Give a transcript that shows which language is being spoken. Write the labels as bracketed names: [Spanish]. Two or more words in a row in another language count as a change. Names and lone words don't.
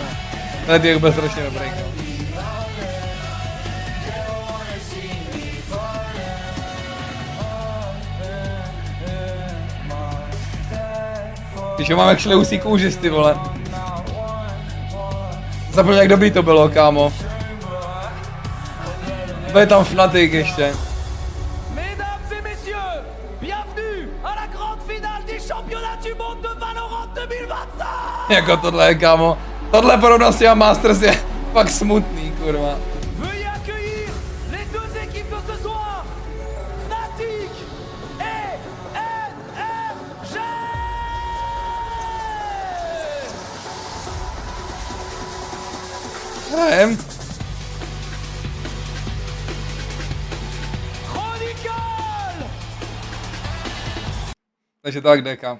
[Czech] Tuhle týpek byl strašně dobrý, kámo. Když ho mám jak šleusí kůžisty, vole. Zapomněl, jak dobrý to bylo, kámo. Byl tam Fnatic ještě. [French] Mesdames et messieurs, bienvenue à la grande finale des championnats du monde de Valorant 2025! [Czech] Jako tohle, kámo. Tohle porovnat s těma Masters je fakt smutný, kurva. [French] Veuillez accueillir les deux équipes de ce soir, Fnatic et PRX! [Czech] Hrajem. Takže tak, deka.